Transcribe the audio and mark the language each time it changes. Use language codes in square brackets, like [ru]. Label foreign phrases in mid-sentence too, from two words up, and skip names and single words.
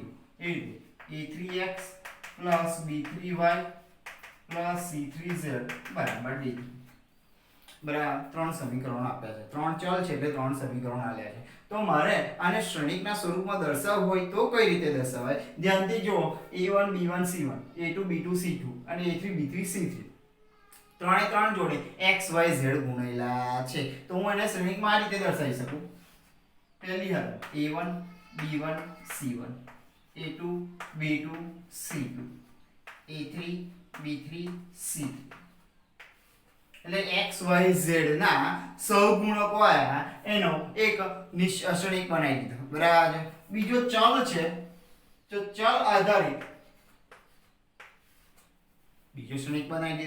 [gu] a3x b3y c3z બરાબર d3. બરાબર. ત્રણ સમીકરણો આપ્યા છે. ત્રણ ચલ છે એટલે ત્રણ સમીકરણો આપ્યા છે. તો મારે આને શ્રેણિકના સ્વરૂપમાં દર્શાવવું હોય તો કઈ રીતે દર્શાવાય? ધ્યાનથી જુઓ. a1 b1 c1, a2 b2 c2 અને a3 b3 c3 ત્રણે ત્રણ જોડે x y z ગુણેલા છે. તો હું એને શ્રેણિકમાં આ રીતે દર્શાવી શકું. પહેલી હાલત a1 b1 c1, a2 b2 c2, a3 b3 c3. એટલે x y z ના સહગુણકો આયા એનો એક શ્રેણિક બનાવી દીધો. બરાબર. બીજો ચલ છે તો ચલ આધારિત બીજો શ્રેણિક બનાવી દીધો.